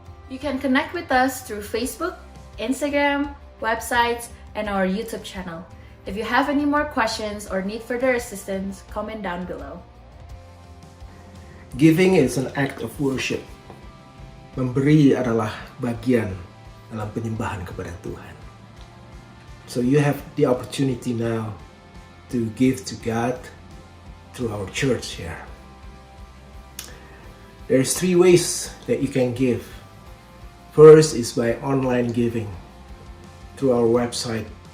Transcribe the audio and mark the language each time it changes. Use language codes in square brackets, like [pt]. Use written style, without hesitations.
[en] You can connect with us through Facebook, Instagram, websites, and our YouTube channel. If you have any more questions or need further assistance, comment down below. Giving is an act of worship. [id] Memberi adalah bagian dalam penyembahan kepada Tuhan. [en] So you have the opportunity now to give to God through our church here. There's 3 ways that you can give. First is by online giving through our website.